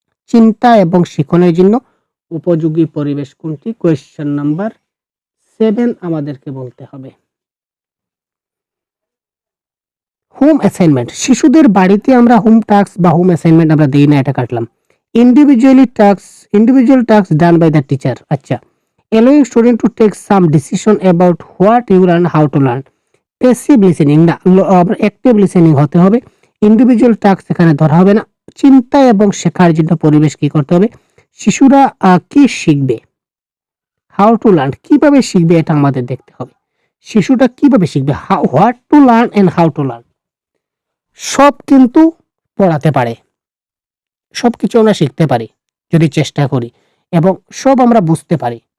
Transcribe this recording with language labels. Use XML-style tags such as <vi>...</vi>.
<bn>চিন্তা এবং শিখনের জন্য উপযোগী পরিবেশ কোনটি? কোয়েশ্চন নাম্বার 7 আমাদেরকে বলতে হবে। হোম অ্যাসাইনমেন্ট, শিশুদের বাড়িতে আমরা হোম টাস্ক বা হোম অ্যাসাইনমেন্ট আমরা দেই না, এটা কাটলাম।</bn> <en>Individual task done by the teacher. আচ্ছা, allowing student to take some decision about what you learn, how to learn।</en> <bn>Passive listening না, অ্যাক্টিভ লিসেনিং হতে হবে। ইন্ডিভিজুয়াল টাস্ক এখানে ধরা হবে না। চিন্তা এবং শেখার জন্য পরিবেশ কি করতে হবে? শিশুরা কি শিখবে,</bn> <en>how to learn,</en> <bn>কিভাবে শিখবে, এটা আমাদের দেখতে হবে। শিশুটা কিভাবে শিখবে,</bn> <en>What to learn and how to learn.</en> <bn>সব কিন্তু পড়াতে পারে, সবকিছু আমরা শিখতে পারি যদি চেষ্টা করি, এবং সব আমরা বুঝতে পারি।</bn>